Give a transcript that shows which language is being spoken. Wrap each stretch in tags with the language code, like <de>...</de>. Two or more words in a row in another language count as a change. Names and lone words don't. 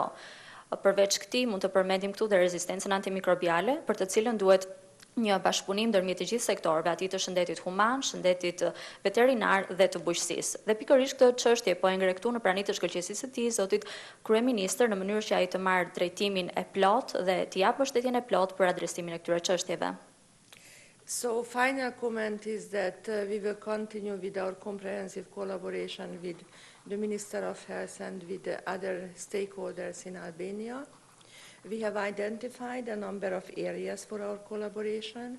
<sq>Përveç këtij, mund të përmendim këtu dhe rezistencën antimikrobiale, për të cilën duhet një bashkëpunim ndërmjet të gjithë sektorëve, atij të shëndetit human, shëndetit veterinar dhe të bujqësisë. Dhe pikërisht këtë çështje po e ngre këtu në praninë të shkëlqyesisë së tij, zotit kryeministër, në mënyrë që ai të marrë drejtimin e plotë dhe të japë mbështetjen e plotë për adresimin e këtyre çështjeve.</sq> <en>So final comment is that we will continue with our comprehensive collaboration with the Minister of Health and with the other stakeholders in Albania. We have identified a number of areas for our collaboration.</en>